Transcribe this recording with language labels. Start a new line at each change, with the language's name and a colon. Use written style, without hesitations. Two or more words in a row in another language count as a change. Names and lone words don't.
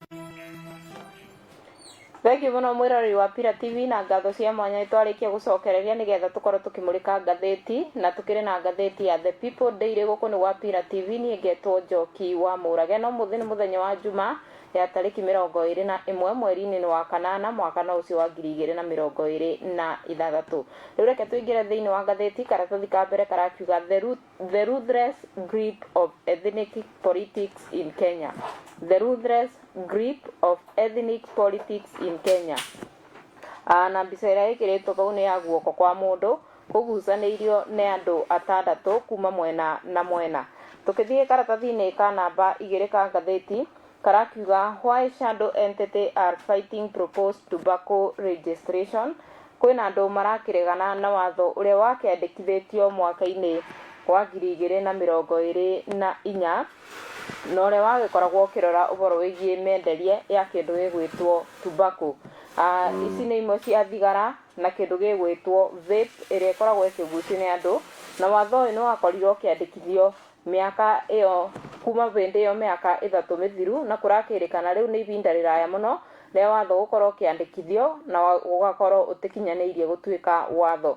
Kikuyu: Thengi muno mwirori wa Bila TV na ngatho cia mwanya itwarikia gucokereria nigetha tukorwo tukimurika ngatheti na tukiri na ngatheti ya The People Daily guku ni wa Bila TV ni ngetwo Njoki wa Murage no muthini muthenya wa Juma ya tariki 21 mweri-ini wa kanana mwaka na ucio wa 2026. Riu reke tuingire thiini wa ngatheti karatathi ka mbere karakiuga
English: the ruthless grip of ethnic politics in Kenya. The ruthless grip of ethnic politics in Kenya.
Kikuyu: Na mbica ĩrĩa ĩkĩrĩtwo kau nĩ ya guoko kwa mũndũ kũgucanĩirio nĩ andũ atandatũ kuma mwena na mwena. Tukithie karatathi-inĩ ka namba 2 ka ngatheti karakiuga
English: why shadow entity are fighting proposed tobacco registration.
Kikuyu: Kwĩna andũ marakĩregana na watho ũrĩa wakĩandĩkithĩtio mwaka-inĩ wa 2024 na ũrĩa wagĩkoragwo ũkĩrora ũhoro wĩgiĩ menderie ya kĩndũ gĩgwĩtwo tobacco. Ici nĩ imwe cia thigara na kĩndũ gĩgwĩtwo vape ĩrĩa ĩkoragwo ĩkĩgucio nĩ andũ, na watho ũyũ nĩ wakorirwo ũkĩandĩkithio mĩaka ĩyo kuma hĩndĩ ĩyo mĩaka 3 mĩthiru, na kũrakĩrĩkana rĩu nĩ ihinda rĩraya mũno rĩa watho gũkorwo ũkĩandĩkithio na ũgakorwo ũtĩkinyanĩirie gũtuĩka watho.